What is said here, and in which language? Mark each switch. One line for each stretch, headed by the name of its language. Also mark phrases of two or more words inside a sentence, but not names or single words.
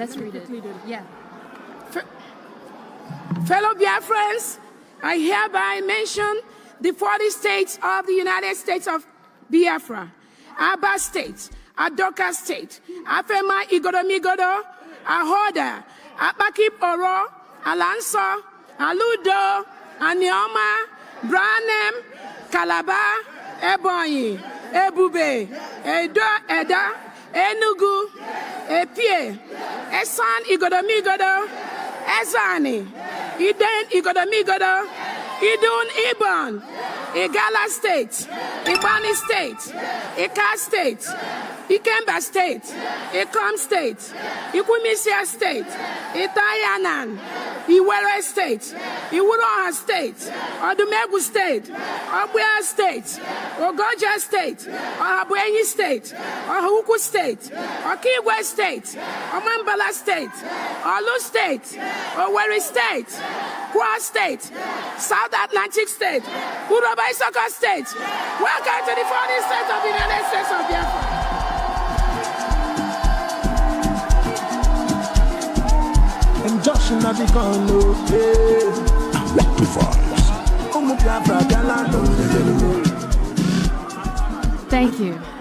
English: Okay, let's read it. Yeah. Fellow Biafrans, I hereby mention the 40 states of the United States of Biafra: Aba State, Adoka State, Afema Igodomigodo, Ahoda, Abakip Oro, Alanso, Aludo, Anioma, Branem, Calabar, Ebonyi, Ebube, Eda, Enugu, Epie, Esan Igodomigodo, Ezani, Iden Igodomigodo, Idun Ibon, Igala State, Ibani State, Ika State, Ikemba State, Ikom State, Ikwimisia State, Itayanan, Iwere State, Iwuroha State, Odumegu State, Obuya State, Ogoja State, Ohabuenyi State, Ohuku State, Okigwe State, Omambala State, Olu State, Owerri State, Kwa State, South Atlantic State, Uroba Isoko State. Welcome to the 40 states of the United States of Biafra. Thank you.